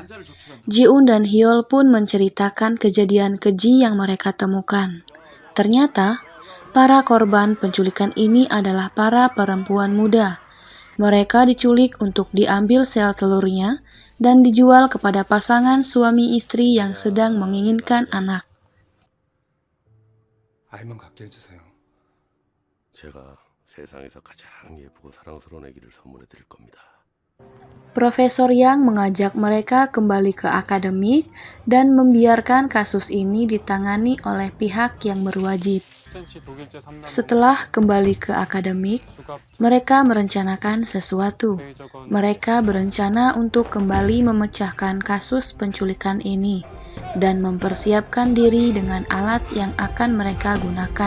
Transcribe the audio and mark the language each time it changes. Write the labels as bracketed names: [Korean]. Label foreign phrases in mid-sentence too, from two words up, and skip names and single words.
[Indonesian] Ji Eun dan Hyol pun menceritakan kejadian keji yang mereka temukan. Ternyata, para korban penculikan ini adalah para perempuan muda. Mereka diculik untuk diambil sel telurnya dan dijual kepada pasangan suami istri yang sedang menginginkan anak. [Korean] 아이만 갖게 해주세요. 제가 세상에서 가장 예쁘고 사랑스러운 아기를 선물해 드릴 겁니다. [Indonesian] Profesor Yang mengajak mereka kembali ke akademik dan membiarkan kasus ini ditangani oleh pihak yang berwajib. Setelah kembali ke akademik, mereka merencanakan sesuatu. Mereka berencana untuk kembali memecahkan kasus penculikan ini dan mempersiapkan diri dengan alat yang akan mereka gunakan.